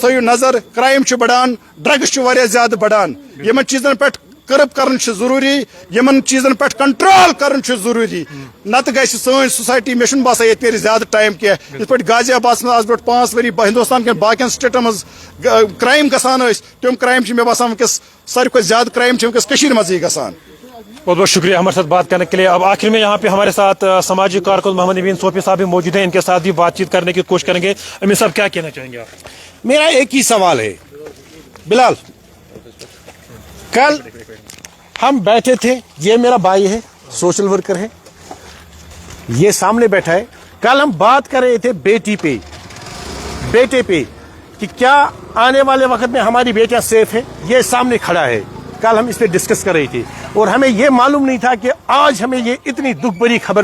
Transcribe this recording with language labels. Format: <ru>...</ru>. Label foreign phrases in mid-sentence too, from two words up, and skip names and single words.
<ks>تھٲیِو نظر کرٛایِم چھُ بڑان ڈرگٕس چھُ واریاہ زیادٕ بڑان یِمن چیٖزن پٮ۪ٹھ کرٕب کرُن چھُ ضروٗری یِمن چیٖزن پٮ۪ٹھ کنٹرول کرُن چھُ ضروٗری نتہٕ گژھِ سٲنۍ سوسایٹی مےٚ چھُنہٕ باسان ییٚتہِ نیرِ زیادٕ ٹایم کینٛہہ یِتھ پٲٹھۍ غازی آبادس منٛز آز برونٛٹھ 5 ؤری ہندوستان کٮ۪ن باقین سٹیٹن منٛز کرٛایِم گژھان ٲسۍ تِم کرٛایِم چھِ مےٚ باسان وٕنکیٚس ساروی کھۄتہٕ زیادٕ کرٛایِم چھِ وٕنکیٚس کٔشیٖرِ منٛزٕے گژھان</ks> <ur>بہت بہت شکریہ ہمارے ساتھ بات کرنے کے لیے اب آخر میں یہاں پہ ہمارے ساتھ سماجی کارکن محمد امین صوفی صاحب بھی موجود ہیں ان کے ساتھ بھی بات چیت کرنے کی کوشش کریں گے امین صاحب کیا کہنا چاہیں گے آپ میرا ایک ہی سوال ہے بلال کل ہم بیٹھے تھے یہ میرا بھائی ہے</ur> <en>social worker</en> <ur>ہے یہ سامنے بیٹھا ہے کل ہم بات کر رہے تھے بیٹے پہ کہ کیا آنے والے وقت میں ہماری بیٹیاں سیف ہیں یہ سامنے کھڑا ہے کل ہم اس پہ ڈسکس کر رہے تھے اور ہمیں یہ معلوم نہیں تھا کہ آج ہمیں یہ اتنی دکھ بری خبر</ur>